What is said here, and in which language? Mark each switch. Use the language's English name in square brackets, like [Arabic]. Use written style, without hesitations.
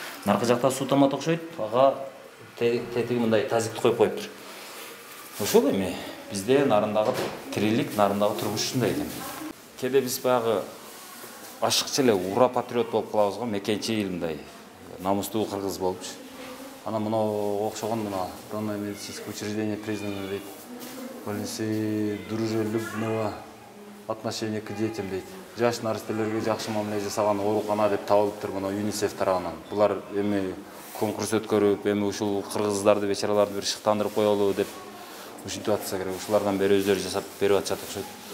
[Kyrgyz] Наркы жакта суу тамат окшойт, ага тетиги мындай тазикти коюп коюптур. Ошол эми бизде нарындагы тирилик, нарындагы турмуш ушундай экен. Кээде биз баягы ашыкча эле ура патриот болуп калабыз го, мекенчил мындай намустуу кыргыз болупчу. Анан мына окшогон мына [Russian] данное медицинское учреждение признано [Kyrgyz] дейт. [Russian] Больницы дружелюбного отношения к детям [Kyrgyz] дейт. Жаш наристелерге жакшы мамиле жасаган оорукана деп табылыптыр мына ЮНИСЕФ тарабынан. Булар эми конкурс өткөрүп, эми ушул кыргыздарды, бечараларды бир шыктандырып коелу деп ушинтип атса керек. Ушулардан бери өздөрү жасап берип атышат окшойт.